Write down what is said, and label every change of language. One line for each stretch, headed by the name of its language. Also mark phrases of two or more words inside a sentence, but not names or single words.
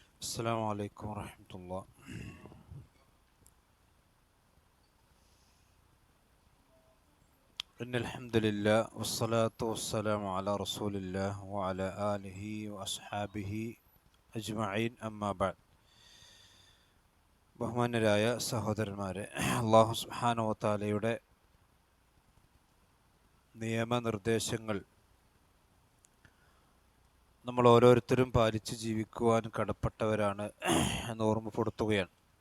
Arabic: السلام عليكم ورحمة الله. إن الحمد لله والصلاة والسلام على رسول الله وعلى آله وأصحابه أجمعين أما بعد.
Malayalam: ബഹുമാന്യരായ സഹോദരന്മാരെ,
Arabic: الله سبحانه وتعالى
Malayalam: നിയമനിർദ്ദേശങ്ങൾ നമ്മൾ ഓരോരുത്തരും പാലിച്ച് ജീവിക്കുവാൻ കടപ്പെട്ടവരാണ് എന്ന് ഓർമ്മപ്പെടുത്തുകയാണ്.